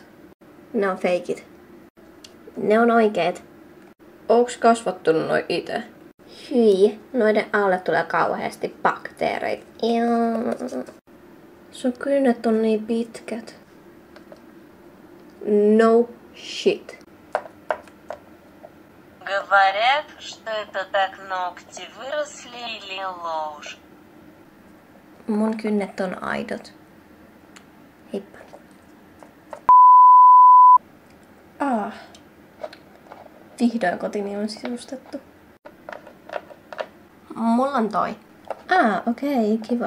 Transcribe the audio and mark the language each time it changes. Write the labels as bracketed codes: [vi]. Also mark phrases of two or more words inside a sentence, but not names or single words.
[fi] Ne on feikit. Ne on oikeet. Onks kasvattanut noi ite? Hyi, noiden alle tulee kauheasti bakteereita. Sun kynnet on niin pitkät. [en] No shit. [ru] Говорят, что это так ногти выросли или ложь. [fi] Mun kynnet on aidot. Heippa. Vihdoin kotini on sisustettu. Mulla on toi. Okei, kiva.